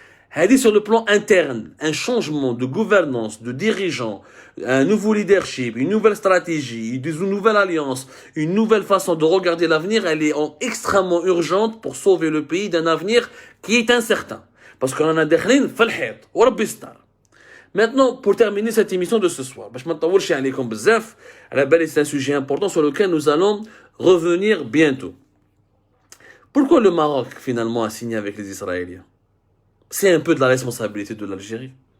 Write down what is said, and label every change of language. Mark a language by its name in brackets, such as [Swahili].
[French] هذه sur le plan interne, un changement de gouvernance, de dirigeants, un nouveau leadership, une nouvelle stratégie, une nouvelle alliance, une nouvelle façon de regarder l'avenir, elle est extrêmement urgente pour sauver le pays d'un avenir qui est incertain. Parce qu'on a [Arabic] داخلين في الحيط وربي يستر. [French] Maintenant, pour terminer cette émission de ce soir, c'est un sujet important sur lequel nous allons revenir bientôt. Pourquoi le Maroc, finalement, a signé avec les Israéliens? C'est un peu de la responsabilité de l'Algérie.